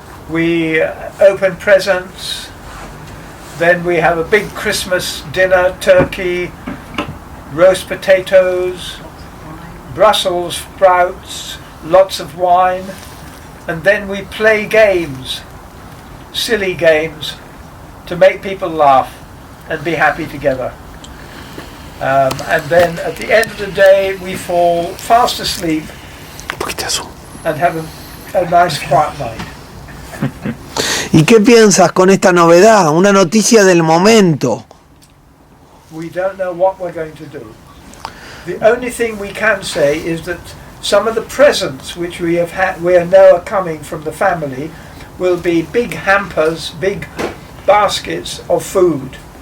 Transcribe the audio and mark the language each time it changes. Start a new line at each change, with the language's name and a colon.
English: We open presents. Then we have a big Christmas dinner, turkey, roast potatoes, Brussels sprouts, lots of wine, and then we play games, silly games, to make people laugh and be happy together. And then at the end of the day we fall fast asleep and have a nice quiet night.
Spanish: ¿Y qué piensas con esta novedad? Una noticia del momento.
English: We don't know what we're going to do. The only thing we can say is that some of the presents which we know are coming from the family will be big hampers, big baskets of food.